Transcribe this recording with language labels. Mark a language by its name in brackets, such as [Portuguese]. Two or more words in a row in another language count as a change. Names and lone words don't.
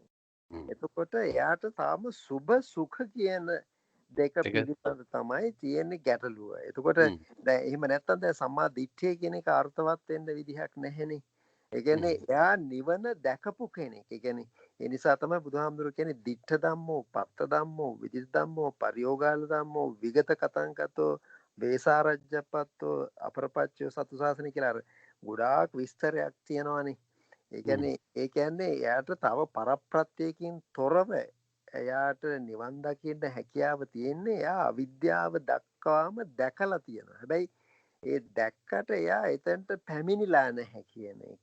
[Sinhala] එතකොට එයාට තාම සුභ සුඛ කියන දෙක පිළිබඳ තමයි තියෙන්නේ ගැටලුව. එතකොට දැන් එහෙම නැත්තම් දැන් සම්මා දිට්ඨිය කියන එක අර්ථවත් වෙන්න විදිහක් නැහෙනේ. ඒ කියන්නේ එයා නිවන දැකපු කෙනෙක්. ඒ කියන්නේ ඒ නිසා තමයි බුදුහාමුදුරුවෝ කියන්නේ [Pali] දිට්ඨ ධම්මෝ, පත්ත ධම්මෝ, විදිත ධම්මෝ, පරියෝගාල ධම්මෝ, විගත කතංකතෝ, වේසාරජ්ජපත්තෝ, අපරපච්චය සතු සාසන [Sinhala] කියලා අර ගොඩාක් විස්තරයක් තියෙනවානේ. ඒ කියන්නේ එයාට තව පරප්‍රත්‍යයකින් තොරව එයාට නිවන් දකින්න හැකියාව තියෙන්නේ එයා අවිද්‍යාව දක්වාම දැකලා තියෙනවා. හැබැයි ඒ දැක්කට එයා එතනට පැමිණිලා නැහැ කියන එක.